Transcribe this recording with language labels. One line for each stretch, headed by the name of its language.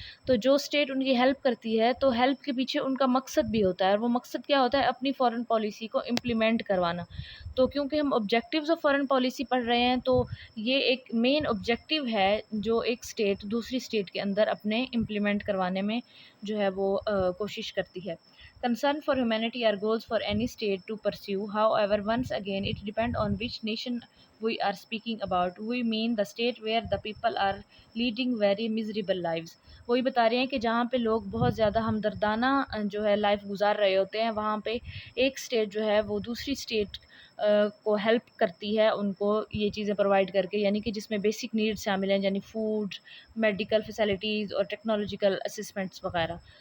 Urdu: تو جو اسٹیٹ ان کی ہیلپ کرتی ہے تو ہیلپ کے پیچھے ان کا مقصد بھی ہوتا ہے، اور وہ مقصد کیا ہوتا ہے؟ اپنی فارن پالیسی کو امپلیمنٹ کروانا. تو کیونکہ ہم آبجیکٹیوز آف فارن پالیسی پڑھ رہے ہیں تو یہ ایک مین آبجیکٹیو ہے جو ایک اسٹیٹ دوسری اسٹیٹ کے اندر اپنے امپلیمنٹ کروانے میں جو ہے وہ کوشش کرتی ہے.
English: Concern for humanity are goals for any state to pursue. However, once again, it depends on which nation we are speaking about. We mean the state where the people are leading very miserable lives.
Urdu: وہی بتا رہے ہیں کہ جہاں پہ لوگ بہت زیادہ ہمدردانہ جو ہے لائف گزار رہے ہوتے ہیں، وہاں پہ ایک اسٹیٹ جو ہے وہ دوسری اسٹیٹ کو ہیلپ کرتی ہے ان کو یہ چیزیں پرووائڈ کر کے، یعنی کہ جس میں بیسک نیڈز شامل ہیں، یعنی فوڈ، میڈیکل فیسلٹیز اور ٹیکنالوجیکل اسسمنٹس وغیرہ.